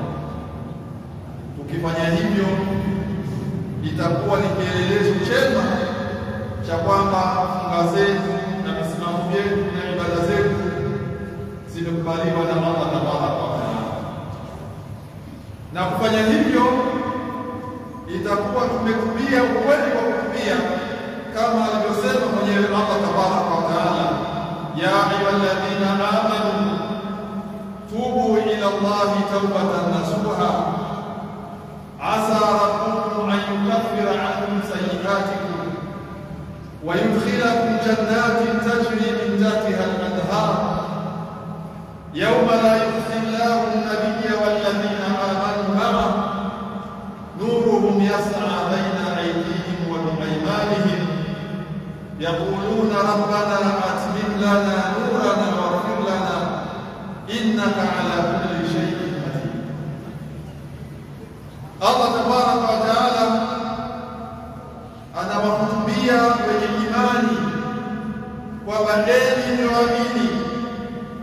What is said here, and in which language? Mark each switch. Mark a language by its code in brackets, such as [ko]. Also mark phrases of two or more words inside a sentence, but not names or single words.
[sw] Tukifanya hivyo, itakuwa ni kielelezo chema cha kwamba funga zetu na misimamo yetu na ibada zetu zimekubaliwa na [ar] الله تبارك وتعالى. [sw] Na kufanya hivyo itakuwa tumekubia ukweli wa kutubia, kama alivyosema mwenyewe [ar] الله تبارك وتعالى, يا أيها الذين آمنوا توبوا إلى الله توبة نصوحا عسى ربكم أن يكفر عنكم سيئاتكم ويدخلكم جنات تجري من تحتها الأنهار يوم لا يخزي الله النبي والذين آمنوا معه نورهم يسعى بين أيديهم وبأيمانهم يقولون ربنا أتمم لنا نورنا واغفر لنا إنك على كل شيء قدير. الله تبارك وتعالى [sw] anawahutubia wenye imani kwamba enyi mlioamini,